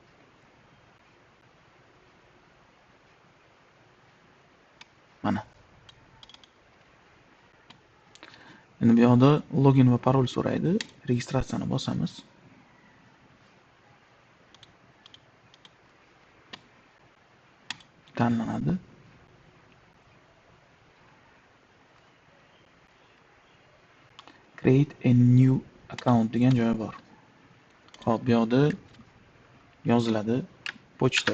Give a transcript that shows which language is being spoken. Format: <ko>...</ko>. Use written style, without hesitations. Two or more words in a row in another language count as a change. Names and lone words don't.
<uz>Mana. Endi bu yoqda login va parol so'raydi. Registratsiyani bosamiz. Tanlanadi.</uz> <en>Create a new account</en> <uz>degan joyi bor. Hop, bu yoqda yoziladi pochta.</uz>